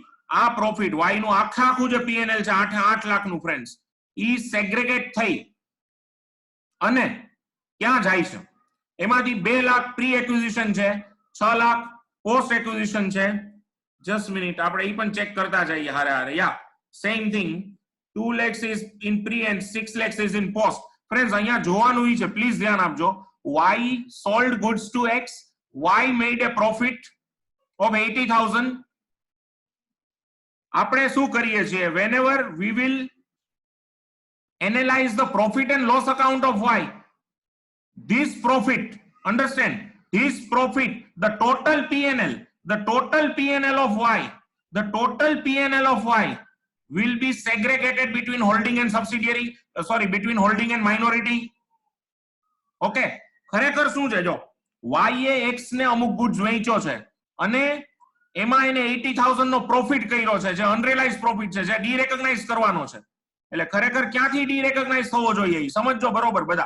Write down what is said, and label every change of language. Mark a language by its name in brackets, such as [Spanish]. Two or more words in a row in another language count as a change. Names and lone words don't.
[Gujarati] આ પ્રોફિટ વાય નું આખું જે પીએનએલ છે 8 લાખ નું ફ્રેન્ડ્સ ઈ સેગ્રેગેટ થઈ અને ક્યાં જાય છે? એમાંથી 2 લાખ [English] pre acquisition [Gujarati] છે, 6 લાખ [English] post acquisition [Gujarati] છે. [English] just minute, [Gujarati] આપણે ઈ પણ ચેક કરતા જઈએ હારે હારે. [English] Ya same thing, 2 lakhs is in pre and 6 lakhs is in post. [Gujarati] ફ્રેન્ડ્સ અહીંયા જોવાનું ઈ છે, પ્લીઝ ધ્યાન આપજો. [English] Y sold goods to X, Y made a profit of 80,000. [Gujarati] આપણે શું કરીએ છીએ? [English] whenever we will analyze the profit and loss account of Y, this profit, understand, this profit, the total PNL of Y, the total PNL of Y will be segregated between holding and subsidiary, between holding and minority. [Gujarati] Okay, ખરેખર શું છે? જો Y એ X ને અમુક ગુડ્સ વેચ્યો છે અને એમાં એને 80,000 નો પ્રોફિટ કર્યો છે, જે [English] unrealize profit [Gujarati] છે, જે ડીરેકોગ્નાઇઝ કરવાનો છે. એટલે ખરેખર ક્યાંથી ડીરેકોગ્નાઇઝ થવો જોઈએ ઈ સમજો બરોબર બધા.